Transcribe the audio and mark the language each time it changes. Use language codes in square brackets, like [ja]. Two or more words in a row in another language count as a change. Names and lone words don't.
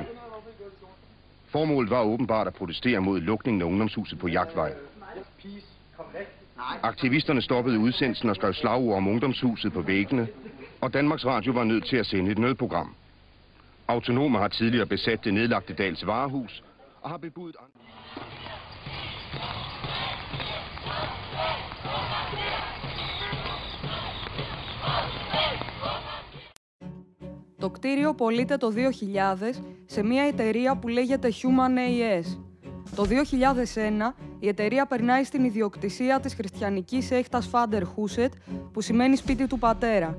[da] Formålet var åbenbart at protestere mod lukningen af ungdomshuset på Jagtvej. Aktivisterne stoppede udsendelsen og skrev slagord om ungdomshuset på væggene, og Danmarks Radio var nødt til at sende et nødprogram. Autonome har tidligere besat det nedlagte Dals varehus og har bebudt andre. [el] Το κτίριο πωλείται το 2000 σε μια εταιρεία που λέγεται Human AS. Το 2001 η εταιρεία περνάει στην ιδιοκτησία της χριστιανικής σέχτας Φάντερ Χούσετ, που σημαίνει σπίτι του πατέρα.